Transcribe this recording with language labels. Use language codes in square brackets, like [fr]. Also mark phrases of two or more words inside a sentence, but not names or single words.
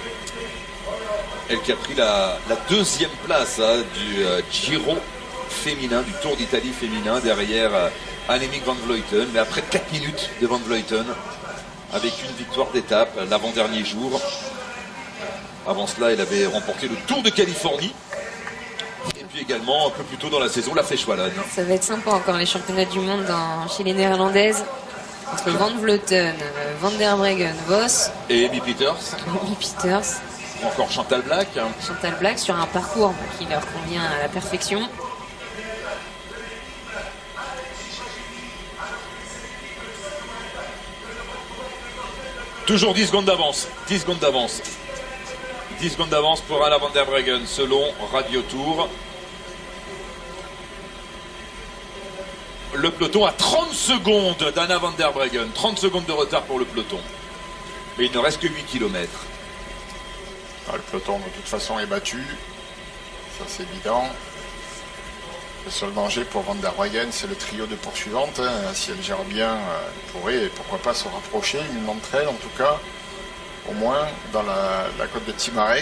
[fr] Elle qui a pris la deuxième place du Giro féminin, du Tour d'Italie féminin, derrière Annemiek van Vleuten, mais après 4 minutes de Van Vleuten, avec une victoire d'étape l'avant-dernier jour. Avant cela, elle avait remporté le Tour de Californie, et puis également un peu plus tôt dans la saison, la Flèche Wallonne. Ça va être sympa encore les championnats du monde chez les Néerlandaises, entre Van Vleuten, Van der Breggen, Vos et Amy Pieters. Amy Pieters. Ou encore Chantal Blaak. Chantal Blaak sur un parcours qui leur convient à la perfection. Toujours 10 secondes d'avance. 10 secondes d'avance. 10 secondes d'avance pour Anna van der Breggen selon Radio Tour. Le peloton a 30 secondes d'Anna van der Breggen. 30 secondes de retard pour le peloton. Mais il ne reste que 8 km. Le peloton de toute façon est battu. Ça c'est évident. Le seul danger pour Van der Breggen, c'est le trio de poursuivantes. Si elle gère bien, elle pourrait, pourquoi pas, se rapprocher, une d'entre elles en tout cas, au moins dans la côte de Timarec.